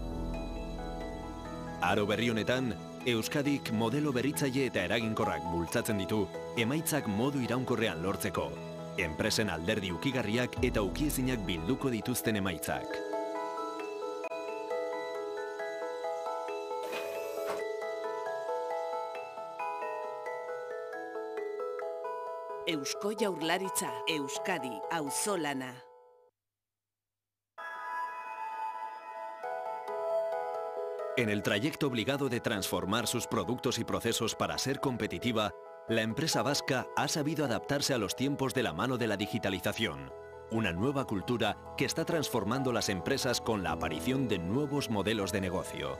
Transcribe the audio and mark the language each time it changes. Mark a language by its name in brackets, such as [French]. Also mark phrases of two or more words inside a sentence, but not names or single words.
[Basque] Aro berri honetan, Euskadik modelo berritzaile eta eraginkorrak bultzatzen ditu, emaitzak modu iraunkorrean lortzeko, enpresen alderdi ukigarriak eta ukiezinak bilduko dituzten emaitzak. Eusko Jaurlaritza, Euskadi, auzolana. [Spanish] En el trayecto obligado de transformar sus productos y procesos para ser competitiva, la empresa vasca ha sabido adaptarse a los tiempos de la mano de la digitalización, una nueva cultura que está transformando las empresas con la aparición de nuevos modelos de negocio.